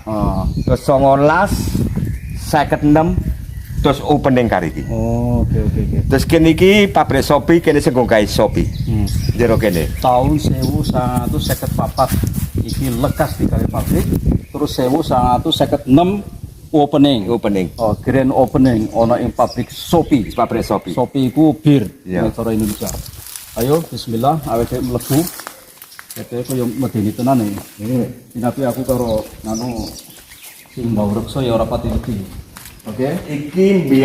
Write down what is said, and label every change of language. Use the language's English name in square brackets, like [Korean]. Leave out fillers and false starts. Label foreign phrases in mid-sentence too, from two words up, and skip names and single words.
[Javanese] Oh. Terus 1956 terus opening kali iki. Oh, oke. Terus kene iki pabrik sopi kene sing gawe sopi. Jero kene. Tahun 1954 iki lekas digawe pabrik, terus 1956 opening. Oh, [English] grand opening [Javanese] ana ing pabrik sopi. Pabrik sopi. Sopi iku bir Iya. nek cara Indonesia. Ayo bismillah awake mlebu. Dadi koyo medeni tenan iki. Dinapi aku karo nganu sing mbau reksa ya ora pati ngerti. Oke.